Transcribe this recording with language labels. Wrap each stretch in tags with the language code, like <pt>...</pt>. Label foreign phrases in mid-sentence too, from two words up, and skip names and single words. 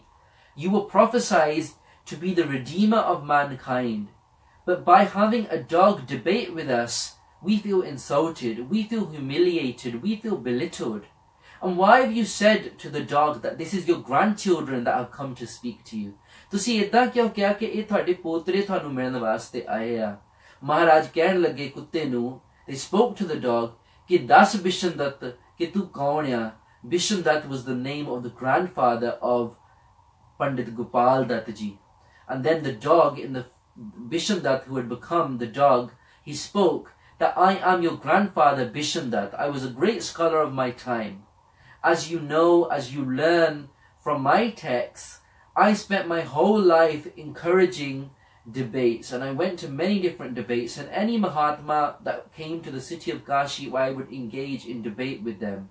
<en>You were prophesied to be the redeemer of mankind. But by having a dog debate with us, we feel insulted, we feel humiliated, we feel belittled. And why have you said to the dog that this is your grandchildren that have come to speak to you?</en> <pa>ਤੁਸੀਂ ਇਦਾਂ ਕਿਉਂ ਕਿਹਾ ਕਿ ਇਹ ਤੁਹਾਡੇ ਪੋਤਰੇ ਤੁਹਾਨੂੰ ਮਿਲਣ ਵਾਸਤੇ ਆਏ ਆ? ਮਹਾਰਾਜ ਕਹਿਣ ਲੱਗੇ ਕੁੱਤੇ ਨੂੰ,</pa> <en>they spoke to the dog,</en> <pa>ਕਿ ਦੱਸ ਬਿਸ਼ਨ ਦੱਤ ਕਿ ਤੂੰ ਕੌਣ ਆ?</pa> <en>Bishan Dutt was the name of the grandfather of Pandit Gopal Dutt ji. And then the dog, in the Bishan Dutt, who had become the dog, he spoke that I am your grandfather Bishan Dutt. I was a great scholar of my time. As you know, as you learn from my texts, I spent my whole life encouraging debates, and I went to many different debates, and any Mahatma that came to the city of Kashi, I would engage in debate with them.</en>